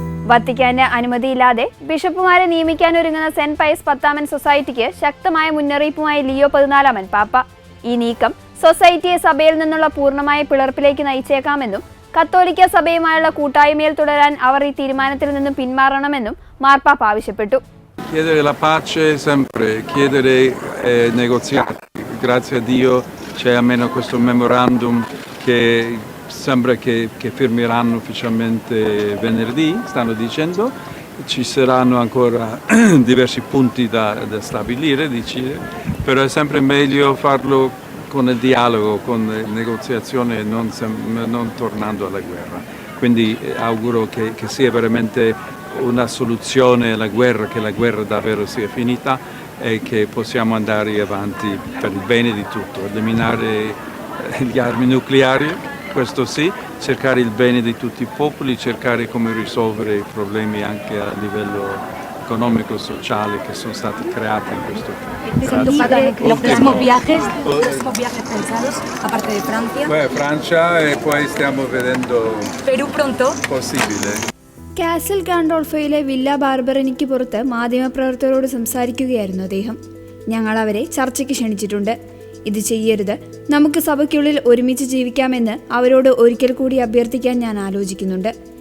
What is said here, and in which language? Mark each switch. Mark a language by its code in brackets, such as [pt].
[ml] വത്തിക്കാന്റെ അനുമതിയില്ലാതെ ബിഷപ്പുമാരെ നിയമിക്കാൻ ഒരുങ്ങുന്ന സെന്റ് പയസ് 10 സൊസൈറ്റിക്ക് ശക്തമായ മുന്നറിയിപ്പുമായി ലിയോ 14 പാപ്പ. ഈ നീക്കം സൊസൈറ്റിയെ സഭയിൽ നിന്നുള്ള പൂർണ്ണമായ പിളർപ്പിലേക്ക് നയിച്ചേക്കാമെന്നും കത്തോലിക്ക സഭയുമായുള്ള കൂട്ടായ്മയിൽ തുടരാൻ അവർ ഈ തീരുമാനത്തിൽ നിന്നും പിന്മാറണമെന്നും മാർപ്പാപ്പ ആവശ്യപ്പെട്ടു. [it] Chiedere la pace sempre, chiedere negoziati. Grazie a Dio c'è almeno questo memorandum che sembra che firmeranno ufficialmente venerdì, stanno dicendo. Ci saranno ancora diversi punti da stabilire, però è sempre meglio farlo con il dialogo, con le negoziazioni e non tornando alla guerra. Quindi auguro che sia veramente una soluzione alla guerra, che la guerra davvero sia finita e che possiamo andare avanti per il bene di tutto, eliminare gli armi nucleari, questo sì, cercare il bene di tutti i popoli, cercare come risolvere i problemi anche a livello [es] económicos, sociales que son creados [it] en questo tempo. [es] Los próximos viajes pensados, aparte de Francia. [it] Beh, Francia e poi stiamo vedendo [es] Perú pronto. [it] possibile. [ml] Castle ഗാൻഡോൾഫോയിലെ villa ബാർബറനിക്ക് പുറത്ത് മാധ്യമപ്രവർത്തകരോട് സംസാരിക്കുകയായിരുന്നു അദ്ദേഹം. ഞങ്ങൾ അവരെ ചർച്ചയ്ക്ക് ക്ഷണിച്ചിട്ടുണ്ട്. ഇത് ചെയ്യരുത്, നമുക്ക് സഭയ്ക്കുള്ളിൽ ഒരുമിച്ച് ജീവിക്കാമെന്ന് അവരോട് ഒരിക്കൽ കൂടി അഭ്യർത്ഥിക്കാൻ ഞാൻ ആലോചിക്കുന്നുണ്ട്.